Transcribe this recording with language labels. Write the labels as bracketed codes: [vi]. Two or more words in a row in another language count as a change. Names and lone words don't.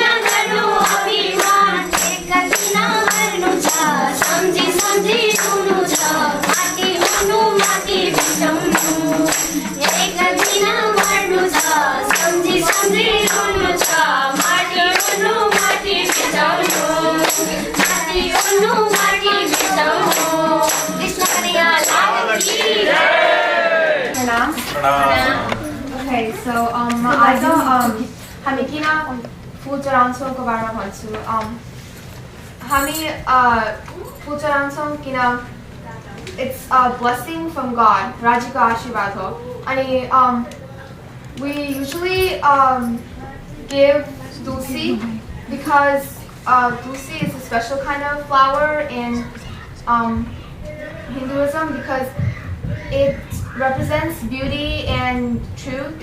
[ne] गर्नु अभिमान एक दिन मर्नु छ सम्झी सम्झी रुनु छ माथि ओर्नु माथि बिसाउनु एक दिन मर्नु छ सम्झी सम्झी रुनु छ माथि ओर्नु माथि बिसाउनु माथि ओर्नु माथि बिसाउनु कृष्ण कन्हैया लाल की [en] Okay, so [ne] आज हामी किन फुल चढाउँछौँ को बारेमा भन्छु हामी फुल चढाउँछौँ किन [en] it's a blessing from God [ne] राज्यको आशीर्वाद हो अनि [en] we usually give tulsi because tulsi is a special kind of flower in Hinduism because it represents beauty and truth.